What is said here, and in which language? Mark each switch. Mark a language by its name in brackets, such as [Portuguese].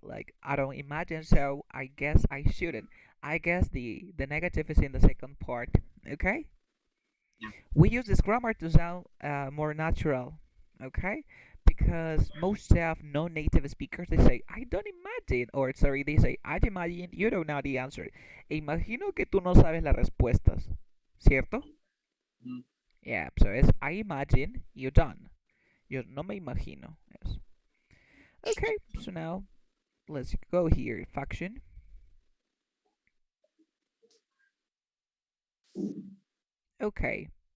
[English] Like, I don't imagine, so I guess I shouldn't. I guess the negative is in the second part. Okay? Yeah. We use this grammar to sound more natural. Okay? Because most of non-native speakers, they say, I don't imagine, or sorry, they say, I imagine you don't know the answer. [Spanish] Imagino que tú no sabes las respuestas. ¿Cierto? Mm. [English] Yeah, so it's I imagine you're done. [Spanish] Yo no me imagino. [English] Yes. Okay, so now let's go here. Faction. Okay.